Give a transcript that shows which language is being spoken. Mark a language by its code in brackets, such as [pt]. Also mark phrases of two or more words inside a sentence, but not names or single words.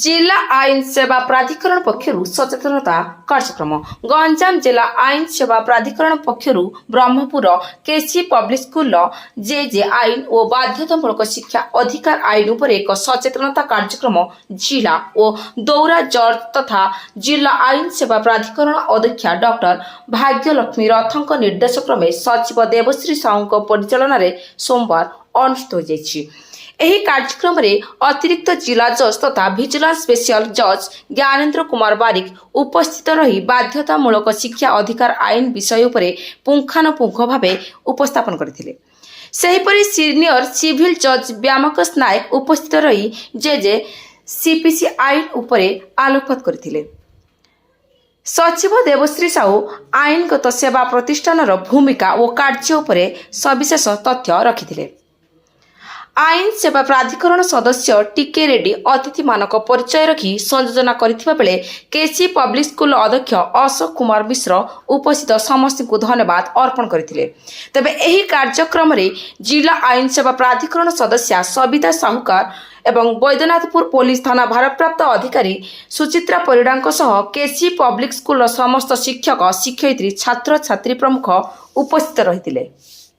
[or] ଜିଲ୍ଲା ଆଇନ ସେବା ପ୍ରାଧିକରଣ ପକ୍ଷରୁ ସଚେତନତା କାର୍ଯ୍ୟକ୍ରମ ଗଞ୍ଜାମ ଜିଲ୍ଲା ଆଇନ ସେବା ପ୍ରାଧିକରଣ ପକ୍ଷରୁ ବ୍ରହ୍ମପୁର କେସି ପବ୍ଲିକ ସ୍କୁଲ ଯେ ଆଇନ ଓ ବାଧ୍ୟତାମୂଳକ ଶିକ୍ଷା ଅଧିକାର ଆଇନ ଉପର ଏକ ସଚେତନତା କାର୍ଯ୍ୟକ୍ରମ ଜିଲ୍ଲା ଓ ଦୌରା ଜଜ ତଥା ଜିଲ୍ଲା ଆଇନ ସେବା ପ୍ରାଧିକରଣ ଅଧ୍ୟକ୍ଷା ଡକ୍ଟର ଭାଗ୍ୟଲକ୍ଷ୍ମୀ ରଥକ ନିର୍ଦ୍ଦେଶ କ୍ରମେ ସଚିବ ଦେବଶ୍ରୀ ସାହୁ ପରିଚାଳନ ମେଁ ସୋମବାର ଅନୁଷ୍ଠିତ ହୋଇଛି। ଏହି କାର୍ଯ୍ୟକ୍ରମରେ ଅତିରିକ୍ତ ଜିଲ୍ଲା ଜଜ୍ ତଥା ଭିଜିଲାନ୍ସ ସ୍ପେଶାଲ ଜଜ୍ ଜ୍ଞାନେନ୍ଦ୍ର କୁମାର ବାରିକ ଉପସ୍ଥିତ ରହି ବାଧ୍ୟତାମୂଳକ ଶିକ୍ଷା ଅଧିକାର ଆଇନ ବିଷୟ ଉପରେ ପୁଙ୍ଖାନୁପୁଙ୍ଖ ଭାବେ ଉପସ୍ଥାପନ କରିଥିଲେ। ସେହିପରି ସିନିୟର ସିଭିଲ ଜଜ୍ ବ୍ୟାମକେଶ ନାୟକ ଉପସ୍ଥିତ ରହି ଯେ ସିପିସି ଆଇନ ଉପରେ ଆଲୋକପାତ କରିଥିଲେ। ସଚିବ ଦେବଶ୍ରୀ ସାହୁ ଆଇନଗତ ସେବା ପ୍ରତିଷ୍ଠାନର ଭୂମିକା ଓ କାର୍ଯ୍ୟ ଉପରେ ସବିଶେଷ ତଥ୍ୟ ରଖିଥିଲେ। ଆଇନ ସେବା ପ୍ରାଧିକରଣ ସଦସ୍ୟ ଟିକେ ରେଡ୍ଡୀ ଅତିଥି ମାନଙ୍କ ପରିଚୟ ରଖି ସଂଯୋଜନା କରଥିବା ବେଳେ କେସି ପବ୍ଲିକ ସ୍କୁଲ ଅଧ୍ୟକ୍ଷ ଅଶୋକ କୁମାର ମିଶ୍ର ଉପସ୍ଥିତ ସମସ୍ତ କୁ ଧନ୍ୟବାଦ ଅର୍ପଣ କରଥିଲେ। ତେବେ ଏହି କାର୍ଯ୍ୟକ୍ରମ ରେ ଜିଲ୍ଲା ଆଇନ ସେବା ପ୍ରାଧିକରଣ ସଦସ୍ୟ ସବିତା ସାହୁକାର ଏବଂ ବୈଦ୍ୟନାଥପୁର ପୋଲିସ ଥାନା ଭାରପ୍ରାପ୍ତ ଅଧିକାରୀ ସୁଚିତ୍ରା ପରିଡାଙ୍କ ସହ କେସି ପବ୍ଲିକ ସ୍କୁଲ ସମସ୍ତ ଶିକ୍ଷକ ଶିକ୍ଷୟିତ୍ରୀ ଛାତ୍ର ଛାତ୍ରୀ ପ୍ରମୁଖ ଉପସ୍ଥିତ ରହିଥିଲେ।